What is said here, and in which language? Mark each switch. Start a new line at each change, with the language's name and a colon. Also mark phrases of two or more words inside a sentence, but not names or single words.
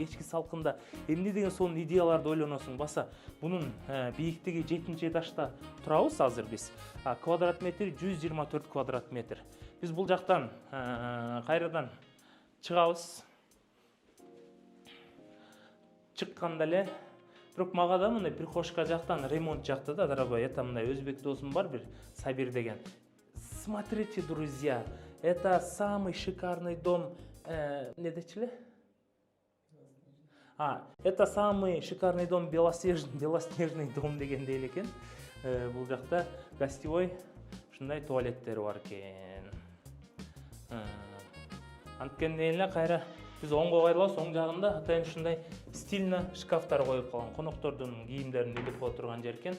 Kyrgyz: Кечки салкында эмне деген сонун идеяларды ойлоносуң. Баса бунун бийиктиги 7-чи этажда турабыз азыр биз. Квадрат метри 124 квадрат метр. Биз бул жактан кайрадан чыгабыз. Чыкканда эле, бирок мага да мындай прихожка жактан ремонт жакты да, дорогой. Это мындай өзбек досум бар бир, Сабир деген.
Russian: Смотрите, друзья, это самый шикарный дом,
Kyrgyz: не дечиле?
Russian: Это самый шикарный дом, белоснежный дом
Kyrgyz: деген дейли экен. Бул жакта гостевой ушундай туалеттери бар экен. Анткенде эле кайра биз оңго кайрылабыз, оң жагында атайын ушундай стильно шкафтар коюп калган, коноктордун кийимдерин илип кое турган жер экен.